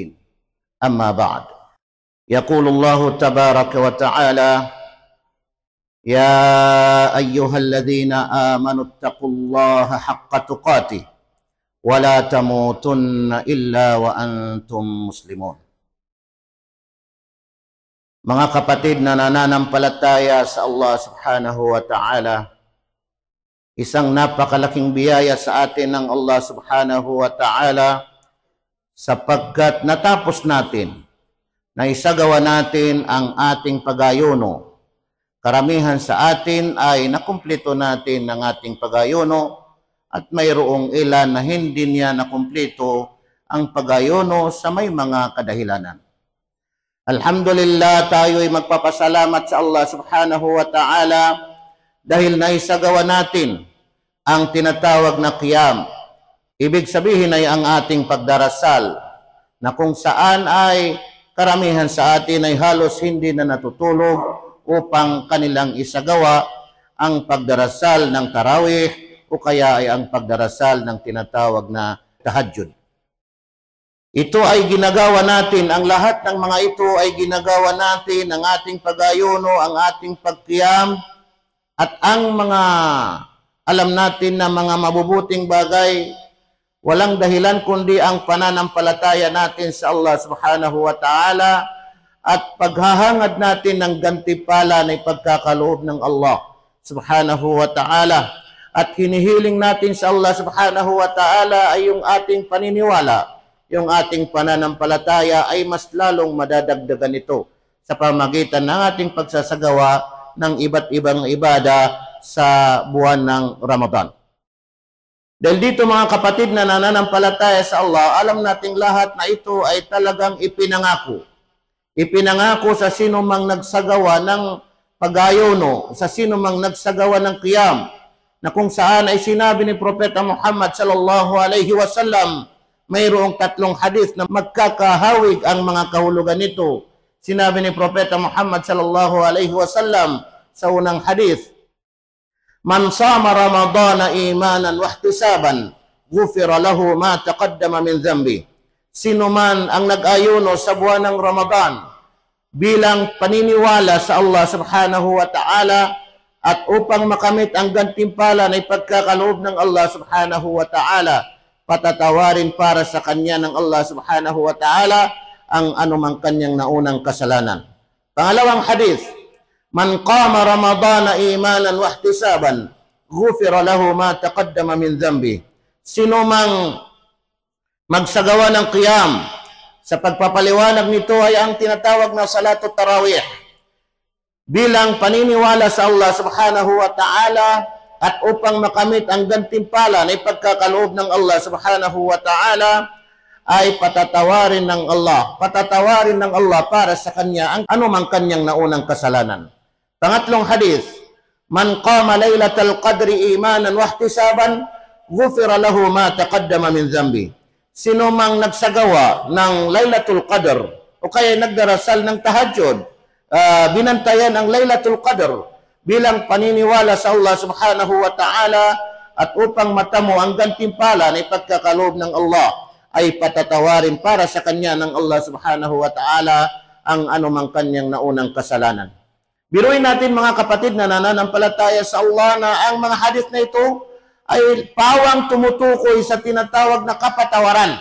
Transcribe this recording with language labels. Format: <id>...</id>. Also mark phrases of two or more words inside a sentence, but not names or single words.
<ar>أما بعد، يقول الله تبارك وتعالى: يا أيها الذين آمنوا اتقوا الله حق تقاته ولا تموتن إلا وأنتم مسلمون.</ar> <tl>Mga kapatid na nananampalataya sa Allah</tl> <ar>سبحانه وتعالى,</ar> <tl>isang napakalaking biyaya sa atin ng Allah</tl> <ar>سبحانه وتعالى</ar> <tl>sapagkat natapos natin na isagawa natin ang ating pag-ayuno. Karamihan sa atin ay nakumpleto natin ang ating pag-ayuno at mayroong ilan na hindi niya nakumpleto ang pag-ayuno sa may mga kadahilanan. Alhamdulillah, tayo ay magpapasalamat sa Allah</tl> <ar>سبحانه وتعالى</ar> <tl>dahil naisagawa natin ang tinatawag na qiyam. Ibig sabihin ay ang ating pagdarasal na kung saan ay karamihan sa atin ay halos hindi na natutulog upang kanilang isagawa ang pagdarasal ng tarawih o kaya ay ang pagdarasal ng tinatawag na tahajjud. Ito ay ginagawa natin, ang lahat ng mga ito ay ginagawa natin, ang ating pag-ayuno, ang ating pagqiyam, at ang mga alam natin na mga mabubuting bagay, walang dahilan kundi ang pananampalataya natin sa Allah</tl> <ar>سبحانه وتعالى</ar> <tl>at paghahangad natin ng gantipala na ipagkakaloob ng Allah</tl> <ar>سبحانه وتعالى.</ar> <tl>At hinihiling natin sa Allah</tl> <ar>سبحانه وتعالى</ar> <tl>ay yung ating paniniwala, yung ating pananampalataya ay mas lalong madadagdagan ito sa pamagitan ng ating pagsasagawa ng iba't ibang ibada sa buwan ng Ramadan. Dahil dito mga kapatid na nananampalataya sa Allah, alam nating lahat na ito ay talagang ipinangako. Ipinangako sa sino mang nagsagawa ng pag-ayuno, sa sino mang nagsagawa ng qiyam, na kung saan ay sinabi ni Propeta Muhammad</tl> <ar>صلى الله عليه وسلم,</ar> <tl>mayroong tatlong hadith na magkakahawig ang mga kahulugan nito. Sinabi ni Propeta Muhammad</tl> <ar>صلى الله عليه وسلم</ar> <tl>sa unang hadith,</tl> <ar>من صام رمضان إيمانا واحتسابا غفر له ما تقدم من ذنبه.</ar> <tl>Sino man ang nag-ayuno sa buwan ng Ramadan bilang paniniwala sa Allah</tl> <ar>سبحانه وتعالى</ar> <tl>at upang makamit ang gantimpala na ipagkakaloob ng Allah</tl> <ar>سبحانه وتعالى,</ar> <tl>patatawarin para sa kanya ng Allah</tl> <ar>سبحانه وتعالى</ar> <tl>ang anumang kanyang naunang kasalanan. Pangalawang hadith,</tl> <ar>من قام رمضان إيمانا واحتسابا غفر له ما تقدم من ذنبه.</ar> <tl>Sino mang magsagawa ng qiyam, sa pagpapaliwanag nito ay ang tinatawag na</tl> <ar>صلاة التراويح,</ar> <tl>bilang paniniwala sa Allah</tl> <ar>سبحانه وتعالى</ar> <tl>at upang makamit ang gantimpala na ipagkakaloob ng Allah</tl> <ar>سبحانه وتعالى,</ar> <tl>ay patatawarin ng Allah para sa kanya ang anumang kanyang naunang kasalanan. Pangatlong hadith,</tl> <ar>من قام ليلة القدر إيمانا واحتسابا غفر له ما تقدم من ذنبه.</ar> <tl>Sino mang nagsagawa ng Laylatul Qadr o kaya nagdarasal ng tahajjud, binantayan ang Laylatul Qadr bilang paniniwala sa Allah</tl> <ar>سبحانه وتعالى</ar> <tl>at upang matamo ang gantimpala na ipagkakaloob ng Allah, ay patatawarin para sa kanya ng Allah subhanahu wa ta'ala ang anumang kanyang naunang kasalanan. Biruin natin mga kapatid na nananampalataya sa Allah na ang mga hadith na ito ay pawang tumutukoy sa tinatawag na kapatawaran.</tl>